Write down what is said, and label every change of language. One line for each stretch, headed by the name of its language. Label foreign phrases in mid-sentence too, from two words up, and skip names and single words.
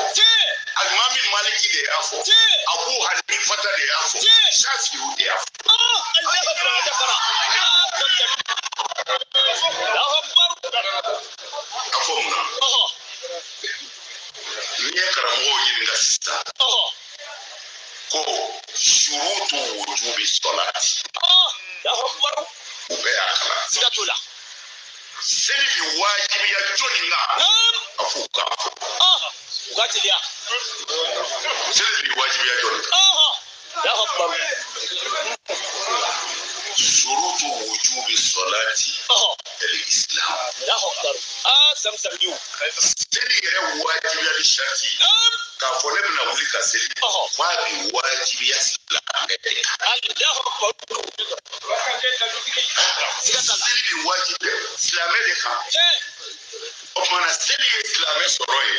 Bambara: Alimami Maliki de y'a fɔ. Abu Hanifa de y'a fɔ. Shafi'i de y'a fɔ.
Arabic: الله أكبر. جعفرا. الله أكبر.
Bambara: A fɔ mun na? N'i ye karamɔgɔw ɲininka sisan. Ko
Arabic: شروط وجوب الصلاة. الله أكبر.
Bambara: U bɛɛ y'a kalan. Siga t'o la. Seli bi wajibiya jɔnni na? A fɔ u k'a fɔ. U ka teliya. Seli bi wajibiya jɔnni na?
Arabic: الله أكبر. شروط وجوب الصلاة.
Bambara: Al-Islam.
Arabic: الله أكبر. Zamzam yu.
Bambara: Seli yɛrɛ wajibiyali sharti. K'a fɔ ne bɛna wuli ka seli. F'a bi wajibiya silamɛ de kan.
Arabic: الله أكبر.
Bambara: Seli bi wajibiya silamɛ de kan. O kumana seli ye silamɛ sɔrɔ ye.